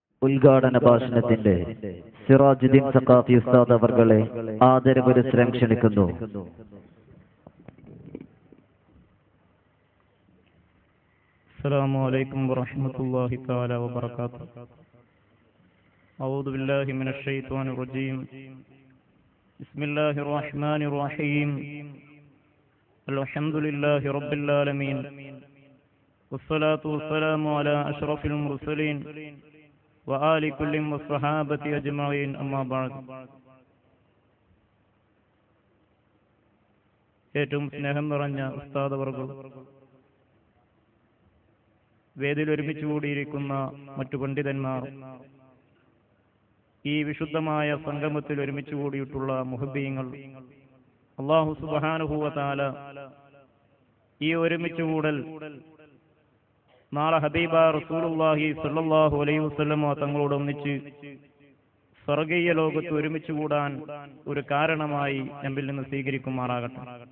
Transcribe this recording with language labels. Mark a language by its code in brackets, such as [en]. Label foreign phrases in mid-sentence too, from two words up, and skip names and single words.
[ml] ഉദ്ഘാടന ഭാഷണത്തിന്റെ സിറാജുദ്ദീൻ സഖാഫി ഉസ്താദ് അവർകളെ ആദരപുരസ്സരം ക്ഷണിക്കുന്നു. [ar] السلام عليكم ورحمة الله تعالى وبركاته. أعوذ بالله من الشيطان الرجيم. بسم الله الرحمن الرحيم. الحمد لله رب العالمين والصلاة والسلام على أشرف المرسلين وآل كل والصحابة أجمعين أما بعد. [ml] ഏറ്റവും സ്നേഹം നിറഞ്ഞ ഉസ്താദ് അവർകൾ, വേദിയിൽ ഒരുമിച്ച് കൂടിയിരിക്കുന്ന മറ്റു പണ്ഡിതന്മാർ, ഈ വിശുദ്ധമായ സംഗമത്തിൽ ഒരുമിച്ച് കൂടിയിട്ടുള്ള മുഹബ്ബീങ്ങൾ, [ar] الله سبحانه وتعالى [ml] ഈ ഒരുമിച്ച് കൂടൽ നാളെ [ar] حبيب رسول الله صلى الله عليه وسلم [ml] തങ്ങളോട് ഒന്നിച്ച് സ്വർഗീയ ലോകത്ത് ഒരുമിച്ച് കൂടാൻ ഒരു കാരണമായി നമ്മിൽ നിന്ന് സ്വീകരിക്കുമാറാകട്ടെ.